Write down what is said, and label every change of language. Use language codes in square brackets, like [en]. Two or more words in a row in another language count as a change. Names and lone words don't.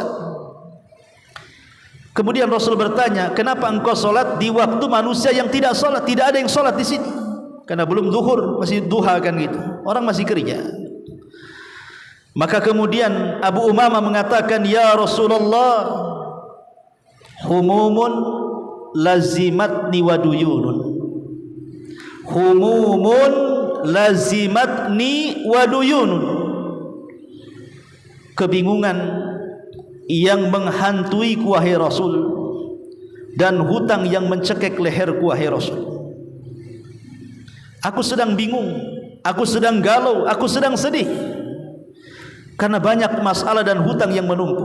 [id] Kemudian Rasul bertanya, kenapa engkau sholat di waktu manusia yang tidak sholat? Tidak ada yang sholat di sini, karena belum zuhur, masih duha kan gitu, orang masih kerja. Maka kemudian Abu Umamah mengatakan, [ar] يا رسول الله, هموم لزمتني و ديون. هموم لزمتني و ديون. [id] Kebingungan yang menghantuiku wahai Rasul, dan hutang yang mencekik leherku wahai Rasul. Aku sedang bingung, aku sedang galau, aku sedang sedih, karena banyak masalah dan hutang yang menumpuk.